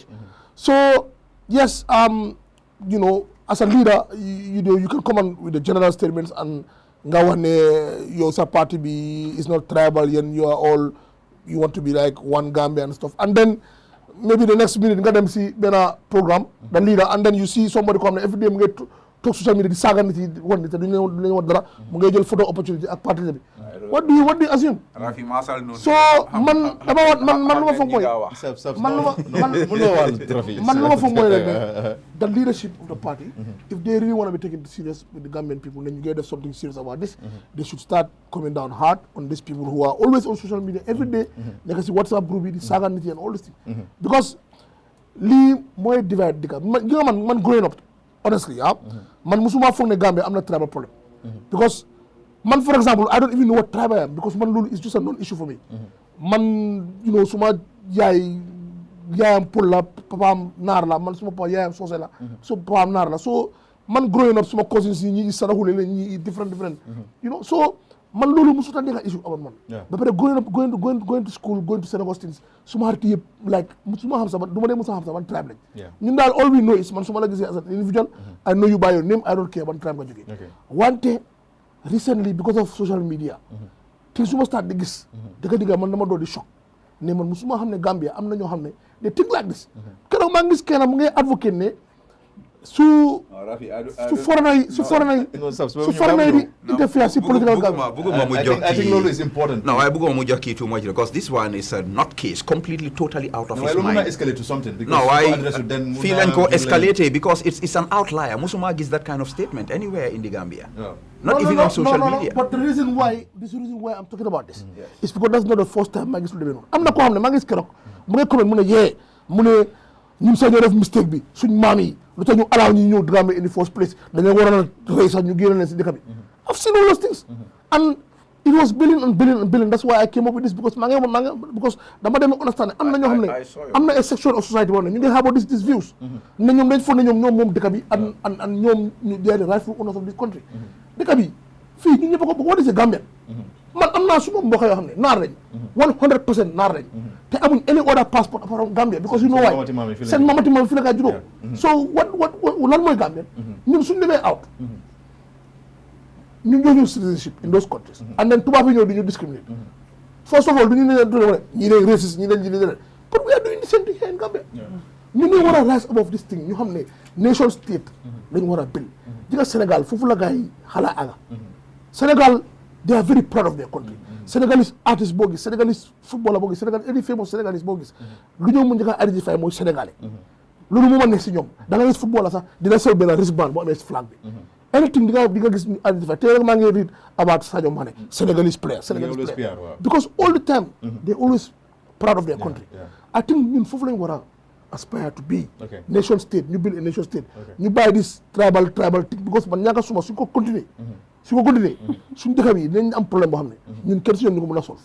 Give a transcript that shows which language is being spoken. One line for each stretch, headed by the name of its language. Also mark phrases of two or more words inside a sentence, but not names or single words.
English: So yes, you know, as a leader, you can come on with the general statements and your party is not tribal and you want to be like one Gambia and stuff, and then maybe the next minute
Wolof: nga dem see benn program
English: the leader, and then you see somebody come every day
Wolof: mu ngi toog
English: social media
Wolof: di saaga nit yi wan nit duñu wax dara mu ngay jël
English: photo opportunity
Wolof: ak parti bi.
English: What do you assume?
Wolof: So man lu ma foog mooy
English: the leadership of the party, if they really want to be taken serious with the Gambian people, then you get something serious about this. They should start coming down hard on these people who are always on social media every day. They can see WhatsApp group
Wolof: yi di saaga nit yi
English: and all this thing. Because
Wolof: lii mooy
English: divide dëkk man growing up honestly man
Wolof: musuma foog ne Gambia am na
English: tribal problem. Because man, for example, I don't even know what tribe I am because man loolu is just a non-issue for me. Man, you know,
Wolof: suma yaayam Pël la papaam naar la, man suma papa yaayam Soose la, so papaam naar la. So man growing up suma cousins yi ñi Saraxule la ñi different
English: you know,
Wolof: so man loolu musuta nekk issue about man.
English: Ba pare going to school, going to St. Augustine's,
Wolof: suma xarit yëpp
English: like
Wolof: musuma xam sax du ma dee musa xam sax man tribe lañ. Ñun daal
English: all we know is
Wolof: man suma la gisee
English: as an individual, I know you by your name, I don't care
Wolof: ban tribe nga jógee. Wante recently
English: because of social media
Wolof: te su ma start di gis dëgg man dama doon di choc ne man musuma xam ne Gambia am na ñoo xam ne they think like this. Keroog maa ngi gis kenn mu ngay advocate ne su foreigner yi di interfere si political Gambia.
English: I think loolu is important. No,
Wolof: I bëgguma mu jox kii
English: too much because this one is a not case, completely totally out of his mind. Escalate to something. No, I feel like go escalate because it's an outlier. Musuma gives that kind of statement anywhere in the Gambia. Not even on social media. But the reason why I'm talking about this is because that's not the first time
Wolof: maa ngi gis lu demee noonu. Am na koo xam ne maa ngi gis keroog mu ngi comment mu ne ñun sax ñoo def mistake bi suñ maam yi lu tax ñu allow ñu ñëw Gambia
English: in the first place
Wolof: dañoo war a rey sax ñu génne leen si dëkk bi.
English: I've seen all those things and it was billion and billion and billion. That's why I came up with this because because
Wolof: dama dem understand am na ñoo xam ne am na
English: a section of society
Wolof: boo xam ne ñu ngi have these views ne ñoom dañ foog ne ñoom moom dëkk bi and ñoom
English: they are the rightful owners of this country.
Wolof: Dëkk bi fii ñun ñëpp ko bëgg
English: what is a Gambian
Wolof: man am naa suma mbokk yoo xam ne naar lañ 100% naar lañ te amuñ
English: any other passport apart
Wolof: Gambia
English: because you know why
Wolof: seen mamati maam fi la kaa juddoo so what lan mooy Gambian ñun suñ demee out ñu ñoo citizenship in those countries and then tubaab yi ñëw di ñu discriminate first of all du ñu ne ñii dañ racist ñii dañ
English: but we are doing the same thing here in Gambia
Wolof: ñu ngi war a
English: rise above this thing
Wolof: ñu xam ne nation state lañ war a build jiga Sénégal foofu la gaa yi xala aga Sénégal
English: they are very proud of their country. Senegalese artists boo gis, Senegalese footballer boo gis, any famous Senegalese boo gis
Wolof: lu ñëw mu njëkk a identifier mooy
English: sénégalais.
Wolof: Loolu moo ma nekk si ñoom da nga gis footballer sax dina sol benn wristband boo amee si flag bi.
English: Anything
Wolof: di nga gis ñu identifier te rek
English: maa ngi read about Sadio Mané Senegalese player because all the time they always proud of their country.
Wolof: I think ñun foofu lañ war a aspire to be nation state ñu build a nation state ñu bàyyi this tribal thing because man ñaaka suma suñ ko continuer suñ dëkk bi dinañ am problème boo xam ne ñun kenn si ñoom ñu ko mën a solve.